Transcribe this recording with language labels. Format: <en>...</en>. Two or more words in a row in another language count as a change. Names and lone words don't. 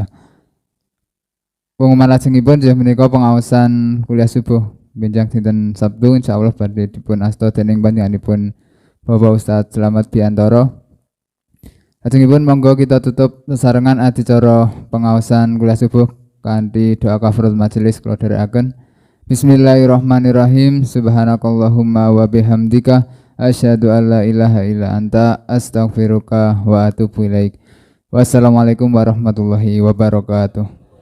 <jv>Pengumuman lajengipun inggih menika pengaosan kuliah subuh benjang dinten Sabtu insyaallah badhe dipun asta dening panjenenganipun Bapak Ustadz Slamet Biantoro. Lajengipun monggo kita tutup sesarengan adicara pengaosan kuliah subuh kanthi doa</jv> <ar>كفارة المجلس</ar> <jv>kula dherekaken.</jv> <ar>بسم الله الرحمن الرحيم. سبحانك اللهم وبحمدك أشهد أن لا إله إلا أنت أستغفرك وأتوب إليك. والسلام عليكم ورحمة الله وبركاته.</ar>